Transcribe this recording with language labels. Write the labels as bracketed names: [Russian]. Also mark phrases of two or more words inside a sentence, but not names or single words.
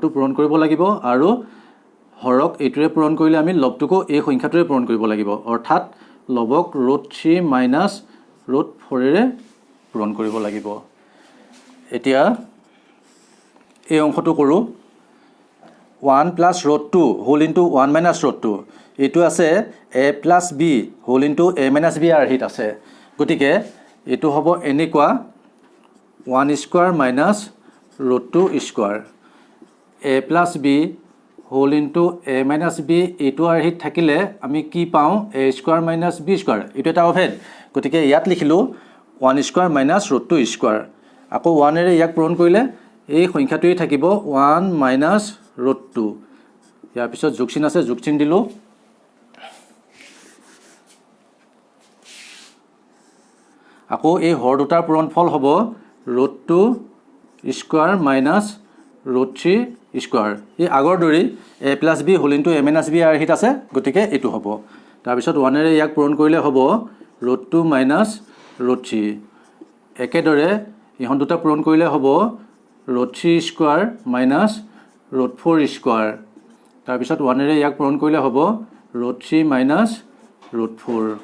[Assamese] পূৰণ কৰিব লাগিব আৰু হৰক এইটোৰে পূৰণ কৰিলে আমি লবটোকো এই সংখ্যাটোৰে পূৰণ কৰিব লাগিব অৰ্থাৎ লবক √3 - √4 ৰে পূৰণ কৰিব লাগিব এতিয়া এই অংশটো কৰোঁ 1 + √2 [English] whole into [Assamese] 1 - √2 এইটো আছে a + b হোল ইনটু a - b আৰ্হিত আছে গতিকে এইটো হ'ব এনেকুৱা 1² - √2² a + b [English] whole into [Assamese] a - b এইটো আৰ্হিত থাকিলে আমি কি পাওঁ a² - b² এইটো এটা অভেদ গতিকে ইয়াত লিখিলোঁ 1² - √2² আকৌ 1 ৰে ইয়াক পূৰণ কৰিলে এই সংখ্যাটোৱেই থাকিব 1 - √2 ইয়াৰ পিছত যোগ চিন আছে যোগ চিন দিলোঁ আকৌ এই হৰ দুটাৰ পূৰণফল হ'ব √2² - √3² এই আগৰ দৰেই a + b [English] whole into [Assamese] a - b আৰ্হিত আছে গতিকে এইটো হ'ব তাৰপিছত 1 ৰে ইয়াক পূৰণ কৰিলে হ'ব √2 - √3 একেদৰে ইহঁত দুটা পূৰণ কৰিলে হ'ব √3² - √4² তাৰপিছত 1 ৰে ইয়াক পূৰণ কৰিলে হ'ব √3 - √4